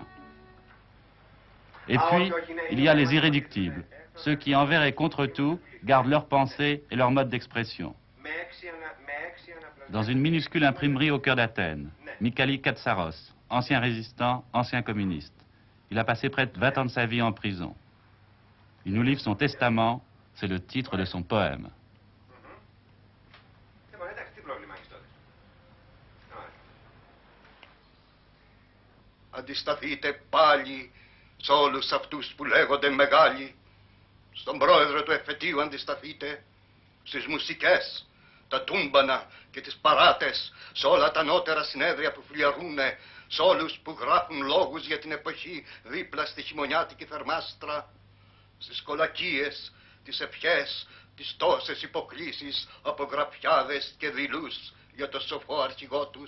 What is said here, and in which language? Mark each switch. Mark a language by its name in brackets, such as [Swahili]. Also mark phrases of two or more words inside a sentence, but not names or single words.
[French] Et puis, il y a les irréductibles, ceux qui envers et contre tout gardent leurs pensées et leur mode d'expression. Dans une minuscule imprimerie au cœur d'Athènes, Michalis Katsaros, ancien résistant, ancien communiste. Il a passé près de 20 ans de sa vie en prison. Il nous livre son testament, c'est le titre de son poème. [Greek] Αντισταθείτε πάλι σε όλους αυτούς που λέγονται μεγάλοι. Στον πρόεδρο του εφετείου αντισταθείτε, στις μουσικές, τα τούμπανα και τις παράτες, σε όλα τα νότερα συνέδρια που φλιαρούνε, σε όλους που γράφουν λόγους για την εποχή δίπλα στη χειμωνιάτικη θερμάστρα, στις κολακίες, τις ευχές, τις τόσες υποκλήσεις από γραφιάδες και δειλούς για το σοφό αρχηγό τους.